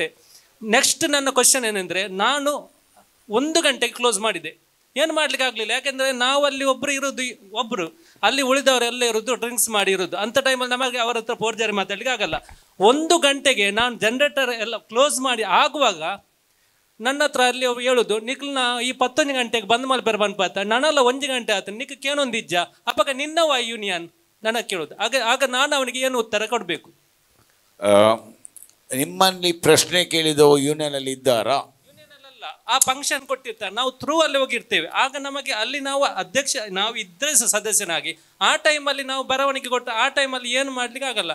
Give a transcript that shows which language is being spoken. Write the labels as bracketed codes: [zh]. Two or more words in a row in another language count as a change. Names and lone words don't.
[kn] ನೆಕ್ಸ್ಟ್ ನನ್ನ ಕ್ವಶನ್ ಏನೆಂದರೆ, ನಾನು 1 ಗಂಟೆಗೆ ಕ್ಲೋಸ್ ಮಾಡಿದೆ. ಏನು ಮಾಡ್ಲಿಕ್ಕೆ ಆಗಲಿಲ್ಲ, ಯಾಕೆಂದರೆ ನಾವು ಅಲ್ಲಿ ಒಬ್ಬರು ಅಲ್ಲಿ ಉಳಿದವರೆಲ್ಲ ಇರೋದು ಡ್ರಿಂಕ್ಸ್ ಮಾಡಿ ಇರೋದು. ಅಂಥ ಟೈಮಲ್ಲಿ ನಮಗೆ ಅವರ ಹತ್ರ ಫೋರ್ಜರಿ ಮಾತಾಡಲಿಕ್ಕೆ ಆಗಲ್ಲ. 1 ಗಂಟೆಗೆ ನಾನು ಜನರೇಟರ್ ಎಲ್ಲ ಕ್ಲೋಸ್ ಮಾಡಿ ಆಗುವಾಗ ನನ್ನ ಹತ್ರ ಅಲ್ಲಿ ಹೇಳುದು, [tcy] ನಿಕ್ಲನ ಈ 11 ಗಂಟೆಗೆ ಬಂದ್ ಮಲ್ಪೇರು ಬಂದ್ಪಾತ, ನಾನೆಲ್ಲ 1 ಗಂಟೆ ಆತ, ನಿಕ್ ಕೇನೊಂದಿಜ್ಜ ಅಪ್ಪಗ [kn] ನಿನ್ನವ ಯೂನಿಯನ್ ನನಗೆ ಕೇಳೋದು. ಆಗ ನಾನು ಅವನಿಗೆ ಏನು ಉತ್ತರ ಕೊಡಬೇಕು? ನಿಮ್ಮಲ್ಲಿ ಪ್ರಶ್ನೆ ಕೇಳಿದವು ಯೂನಿಯನಲ್ಲಿ ಇದ್ದಾರಾ? ಆ ಫಂಕ್ಷನ್ ಕೊಟ್ಟಿರ್ತಾರೆ, ನಾವು ಥ್ರೂ ಅಲ್ಲಿ ಹೋಗಿರ್ತೇವೆ. ಆಗ ನಮಗೆ ಅಲ್ಲಿ ನಾವು ಅಧ್ಯಕ್ಷ ನಾವು ಇದ್ರೆ ಸದಸ್ಯನಾಗಿ ಆ ಟೈಮಲ್ಲಿ ನಾವು ಬರವಣಿಗೆ ಕೊಟ್ಟು ಆ ಟೈಮಲ್ಲಿ ಏನು ಮಾಡ್ಲಿಕ್ಕೆ ಆಗಲ್ಲ.